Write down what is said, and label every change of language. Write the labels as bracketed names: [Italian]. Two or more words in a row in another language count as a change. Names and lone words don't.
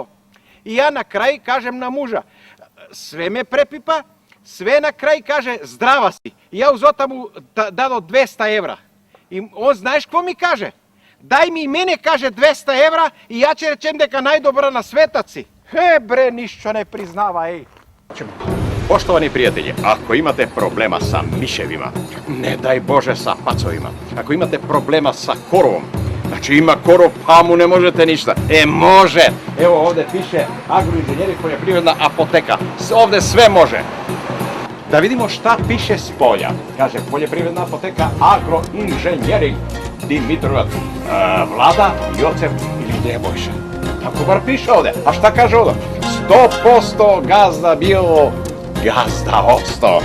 [Macedonian] И ја на крај кажем на мужа, све ме препипа, све на крај каже, здрава си. И ја узота му дадо 200 евра. И он знаеш какво ми каже? Дај ми и мене, каже, 200 евра и ја ќе речем дека најдобра на светот си. Бре, ништо не признава, еј. [Serbian] Poštovani prijatelji, ako imate problema sa miševima, ne daj Bože sa pacovima, ako imate problema sa korovom, znači ima korov pa mu ne možete ništa, može, evo ovde piše agroinženjeri poljoprivredna apoteka, ovde sve može. Да видимо шта пише с полја. Каже, полјопривредна апотека агроинженеринг. Димитроват, Влада, Јоцев или Небојша. Тако бар пише овде. А шта каже овде? 100% газда бил, газда осто.